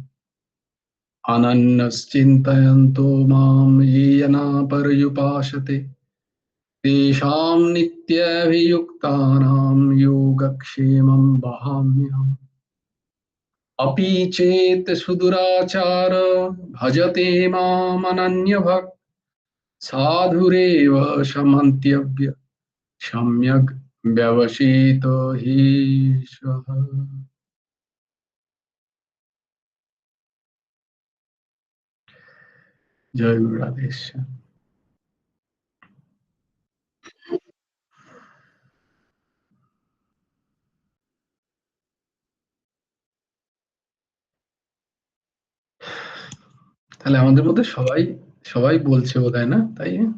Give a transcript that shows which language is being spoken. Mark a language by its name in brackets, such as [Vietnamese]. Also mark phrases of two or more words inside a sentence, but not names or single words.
[Sanskrit] अनन्यश्चिन्तयन्तो मां ये जना पर्युपासते तेषां नित्यभियुक्तानां योगक्षेमं वहाम्यहम् अपि चेत् सुदुराचार भजते मामनन्यभक् साधुरेव समन्त्यव्य सम्यग् व्यवसितो हि सः। [Bangla] জয় গুরু রাধেশ্যাম। তাহলে আমাদের মধ্যে সবাই সবাই বলছে বোধহয়, না তাই?